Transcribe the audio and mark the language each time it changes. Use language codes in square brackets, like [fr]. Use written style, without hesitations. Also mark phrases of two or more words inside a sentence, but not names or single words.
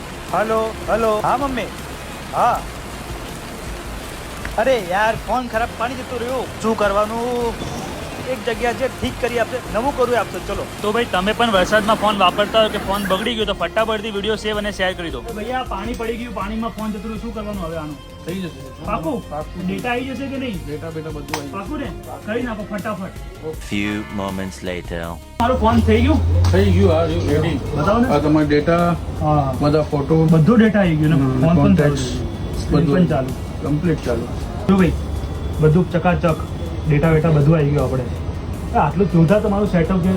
[hi] हेलो हेलो हाँ मम्मी हाँ अरे यार फोन खराब पानी [gu] जતું રહ્યું શું કરવાનું એક જગ્યા છે ઠીક કરી આપશે નવું કરવું આપશે ચલો તો ભાઈ તમે પણ વરસાદમાં ફોન વાપરતા હોય કે ફોન બગડી ગયો તો ફટાફટથી વિડીયો સેવ અને શેર કરી દો ભૈયા પાણી પડી ગયું પાણીમાં ફોન જતું રહ્યું શું કરવાનું હવે આનું થઈ જશે પાકું ડેટા આવી જશે કે નહીં ડેટા બેટા બધું આવી પાકું ને કરી નાખો ફટાફટ [en] Few moments later. [gu] મારું ફોન થઈ ગયું થઈ ગયું આ રેડી બતાવો ને આ તમારા ડેટા હા બધા ફોટો બધું ડેટા આવી ગયું ને ફોન પણ contacts, બધું બધું પણ ચાલુ કમ્પ્લીટ ચાલુ જો ભાઈ બધું ચકાચક ડેટા વેટા બધું આવી ગયું આપણે આટલું જોરદાર તમારું સેટઅપ છે